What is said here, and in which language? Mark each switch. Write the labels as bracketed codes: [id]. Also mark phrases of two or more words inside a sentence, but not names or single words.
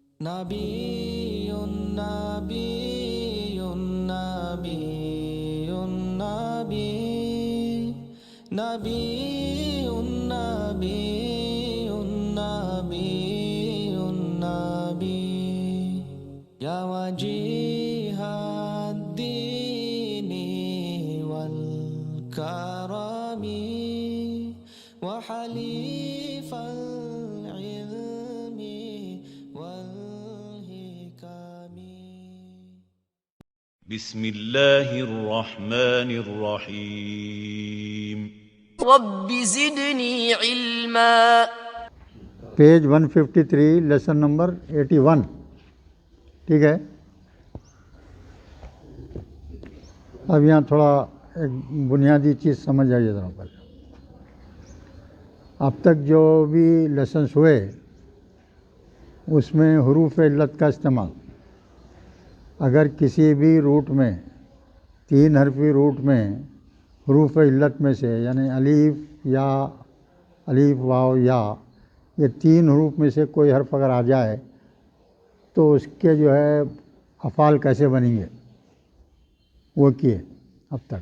[ar] نبيٌّ نبيٌّ نبيٌّ نبي نبيٌّ نبيٌّ نبيٌّ نبي يا وجيه الدين والكرم وحليف بسم الله الرحمن الرحيم رب زدني علما [hi] पेज 153 [en] lesson number [hi] 81। ठीक है, अब यहाँ थोड़ा एक बुनियादी चीज़ समझ आइए ज़रा पहले। अब तक जो भी लेसन्स हुए उसमें हुरूफ इल्लत का इस्तेमाल, अगर किसी भी रूट में, तीन हरफी रूट में हुरूफ इल्लत में से यानी अलीफ या अलीफ वाव या ये तीन हरूफ में से कोई हर्फ अगर आ जाए तो उसके जो है अफ़ाल कैसे बनेंगे वो किए अब तक।